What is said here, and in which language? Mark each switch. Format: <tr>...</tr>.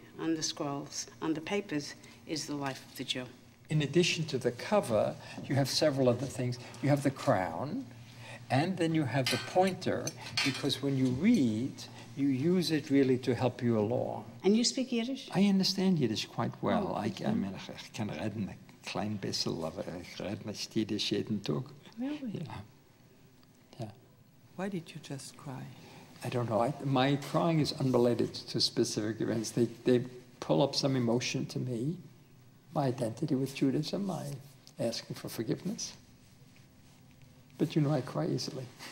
<en>on the scrolls, on the papers, is the life of the Jew. In addition to the cover, you have several other things. You have the crown, and then you have the pointer, because when you read, you use it really to help you along. And you speak Yiddish? I understand Yiddish quite well. I mean,</en> <de>ich kann reden ein klein bisschen, aber ich rede nicht Yiddish jeden Tag.</de> <en>Really? Yeah. Yeah. Why did you just cry? I don't know. My crying is unrelated to specific events. They pull up some emotion to me. My identity with Judaism, my asking for forgiveness. But you know, I cry easily.</en>